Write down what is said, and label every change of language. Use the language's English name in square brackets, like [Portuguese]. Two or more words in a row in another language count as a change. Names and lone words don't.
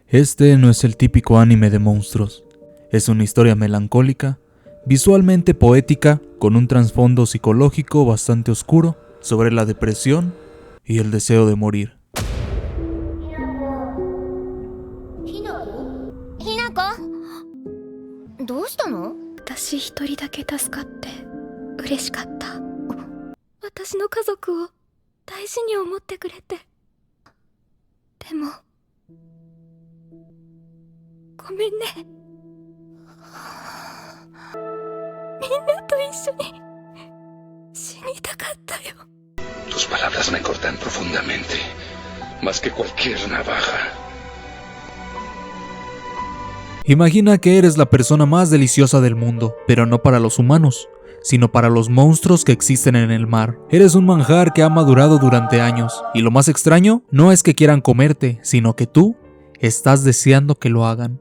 [Spanish] Este no es el típico anime de monstruos. Es una historia melancólica, visualmente poética, con un trasfondo psicológico bastante oscuro sobre la depresión y el deseo de morir. [Japanese] Hinako? どうしたの? 私一人だけ助かって嬉しかった。私の家族を大事に思ってくれて。でもごめんね。みんなと一緒に死にたかったよ。 [Spanish] Tus palabras me cortan profundamente, más que cualquier navaja. Imagina que eres la persona más deliciosa del mundo, pero no para los humanos, sino para los monstruos que existen en el mar. Eres un manjar que ha madurado durante años, y lo más extraño no es que quieran comerte, sino que tú estás deseando que lo hagan.